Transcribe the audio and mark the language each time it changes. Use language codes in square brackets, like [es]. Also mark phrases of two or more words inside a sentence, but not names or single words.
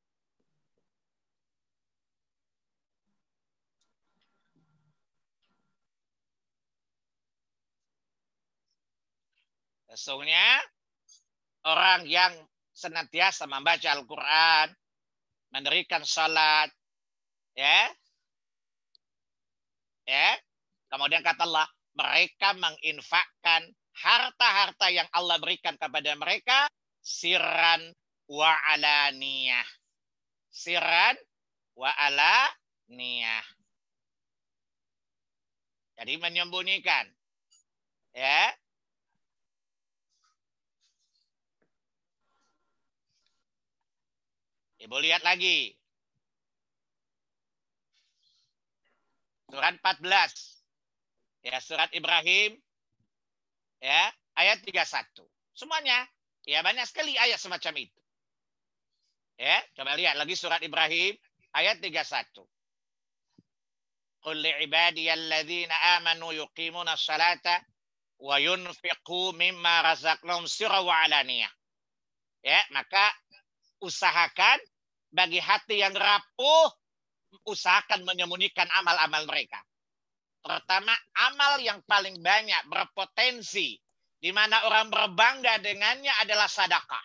[id] Sesungguhnya orang yang senantiasa membaca Al-Quran, mendirikan salat, kemudian kata Allah, mereka menginfakkan harta-harta yang Allah berikan kepada mereka [ar] سرا وعلانية. سرا وعلانية. [id] Jadi menyembunyikan. Ya. Ibu lihat lagi. Surat 14. Ya, surat Ibrahim. Ya, ayat 31. Semuanya. Ya, banyak sekali ayat semacam itu. Ya, coba lihat lagi surat Ibrahim ayat 31. [ar] قل لعبادي الذين آمنوا يقيموا الصلاة وينفقوا مما رزقناهم سرا وعلانية. [id] Ya, maka usahakan bagi hati yang rapuh, usahakan menyembunyikan amal-amal mereka. Pertama, amal yang paling banyak berpotensi di mana orang berbangga dengannya adalah sedekah.